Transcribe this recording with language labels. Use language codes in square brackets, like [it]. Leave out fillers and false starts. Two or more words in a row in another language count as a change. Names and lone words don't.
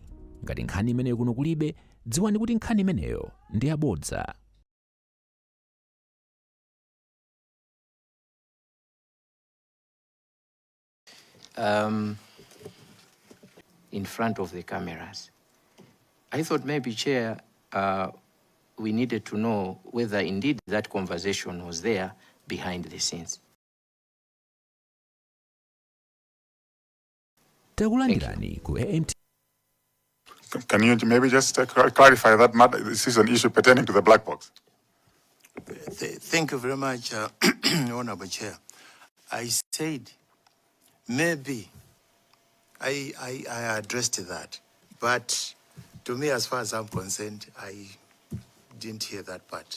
[ny] Ngati nkhani imeneyo kuno kulibe, dziwani kuti nkhani imeneyo ndi yabodza. [en] In front of the cameras. I thought maybe, Chair, we needed to know whether indeed that conversation was there behind the scenes. [ny] takulandirani ku AMTV. [en] Can you maybe just clarify that matter? This is an issue pertaining to the black box. Thank you very much, Honorable Chair. I said maybe I addressed that, but to me, as far as I'm concerned, I didn't hear that part.